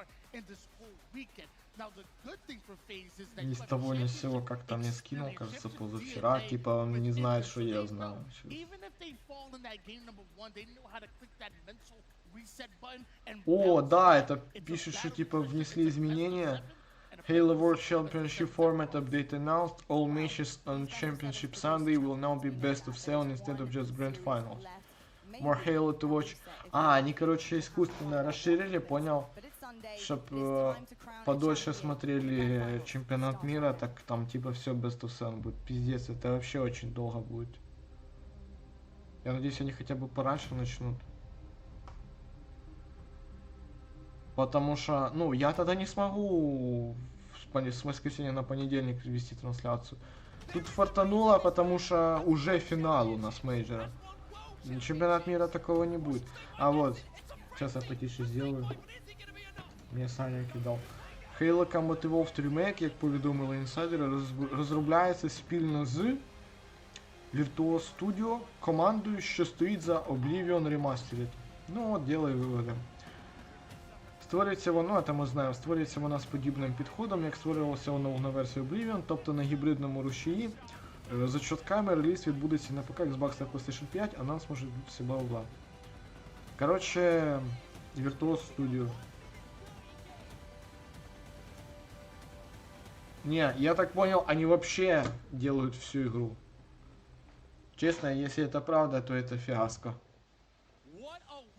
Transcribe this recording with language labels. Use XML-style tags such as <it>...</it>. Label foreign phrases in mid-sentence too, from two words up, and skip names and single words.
<ru>Ни с того ни с сего как-то мне скинул, кажется, позавчера. Типа он не знает, что я знаю. О, да, это пишет, что типа внесли изменения.</ru> <en>Halo World Championship format update announced. All matches on Championship Sunday will now be best of 7 instead of just Grand Finals. More Halo to watch.</en> <ru>Они, короче, искусственно расширили, понял? Чтоб подольше смотрели чемпионат мира, так там типа все</ru> <en>best of 7</en> <ru>будет. Пиздец, это вообще очень долго будет. Я надеюсь, они хотя бы пораньше начнут. Потому что, ну, я тогда не смогу с воскресенья на понедельник вести трансляцию. Тут фартануло, потому что уже финал у нас мейджора. Чемпионат мира такого не будет. А вот, сейчас я потише сделаю. Мне Саня кидав.</ru> <uk>Halo Combat Evolved Remake, як повідомили інсайдери, розробляється спільно з Virtuos Studio, командою, що стоїть за Oblivion Remastered.</uk> <ru>Ну от, делаю виводи.</ru> <uk>Створюється воно, це ми знаємо, створюється вона з подібним підходом, як створювалося воно на версії Oblivion, тобто на гібридному рушії. За чотками реліз відбудеться на ПК, Xbox та PlayStation 5, а нас може відбутися бла-бла.</uk> <ru>Короче, Virtuos Studio. Не, я так понял, они вообще делают всю игру. Честно, если это правда, то это фиаско.</ru>